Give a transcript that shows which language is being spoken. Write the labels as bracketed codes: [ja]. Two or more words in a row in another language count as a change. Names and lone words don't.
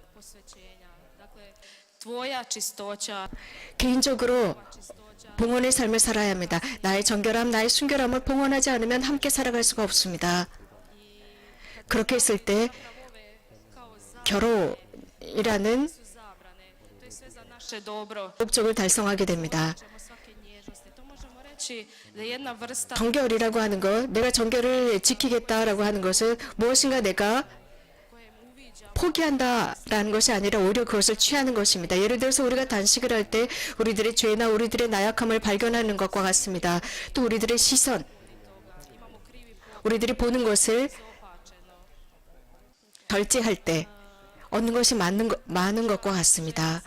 [hr] Tvoja čistoća, [ko] 개인적으로 봉헌의 삶을 살아야 합니다. 나의 정결함, 나의 순결함을 봉헌하지 않으면 함께 살아갈 수가 없습니다. 그렇게 했을 때 결혼이라는 [hr] su zabrane. To je sve za naše dobro. [ko] 목적을 달성하게 됩니다. [hr] Ćemo svake nježnosti. To možemo reći da je jedna vrsta [ko] 정결이라고 하는 것, 내가 정결을 지키겠다라고 하는 것은 무엇인가 내가 포기한다라는 것이 아니라 오히려 그것을 취하는 것입니다. 예를 들어서 우리가 단식을 할 때 우리들의 죄나 우리들의 나약함을 발견하는 것과 같습니다. 또 우리들의 시선, 우리들이 보는 것을 절제할 때 얻는 것이 많은 것과 같습니다.